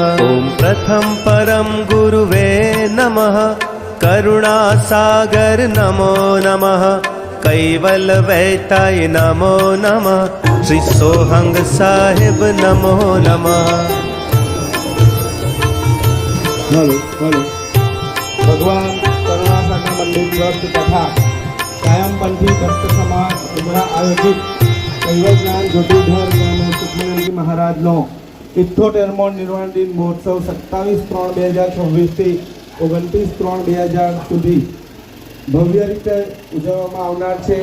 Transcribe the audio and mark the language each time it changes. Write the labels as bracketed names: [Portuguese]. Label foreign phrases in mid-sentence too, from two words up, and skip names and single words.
[Sanskrit] ॐ प्रथम परम गुरुवे नमः, करुणा सागर नमो नमः, कैवल वैताय नमो नमः, श्री सोहंग साहिब नमो नमः। [Gujarati] ભગવાન કરુણાસાગર મંદિર ટ્રસ્ટ તથા કાયમપંથી ભક્ત સમાજ ઉમરા આયોજિત કૈવલ જ્ઞાન જ્યોતિર્ધર સ્વામી સુખમનંદજી મહારાજનો 78મો નિર્વાણ દિન મહોત્સવ 27/3/2026 થી 29/3/2000 સુધી ભવ્ય રીતે ઉજવવામાં આવનાર છે।